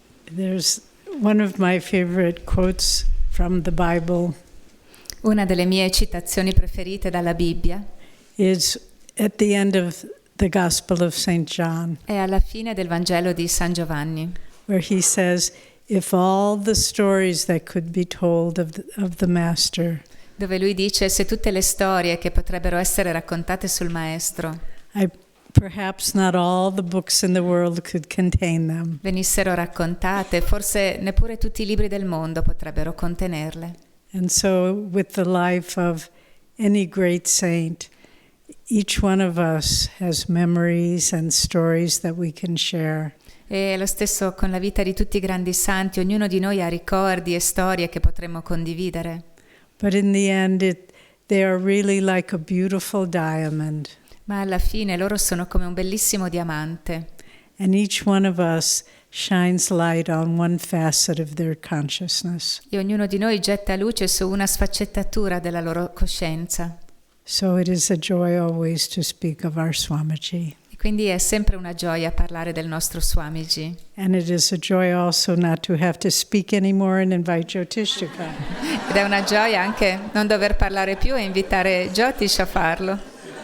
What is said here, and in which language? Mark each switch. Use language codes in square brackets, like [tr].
[en] There's one of my favorite quotes from the Bible. [it] Una delle mie citazioni preferite dalla Bibbia [en] is at the end of the Gospel of St. John. [it] È alla fine del Vangelo di San Giovanni, [en] where he says, if all the stories that could be told of the Master, [it] dove lui dice: se tutte le storie che potrebbero essere raccontate sul Maestro [en] perhaps not all the books in the world could contain them. [it] venissero raccontate, forse neppure tutti i libri del mondo potrebbero contenerle. [en] And so with the life of any great saint, each one of us has memories and stories that we can share. [it] E lo stesso con la vita di tutti i grandi santi, ognuno di noi ha ricordi e storie che potremmo condividere. [en] But in the end, they are really like a beautiful diamond. [it] Ma alla fine loro sono come un bellissimo diamante. [en] And each one of us shines light on one facet of their consciousness. [it] E ognuno di noi getta luce su una sfaccettatura della loro coscienza. [en] So it is a joy always to speak of our Swamiji. [it] E quindi è sempre una gioia parlare del nostro Swamiji. [en] And it is a joy also not to have to speak anymore and invite Jyotish to come. [it] Ed è una gioia anche non dover parlare più e invitare Jyotish a farlo.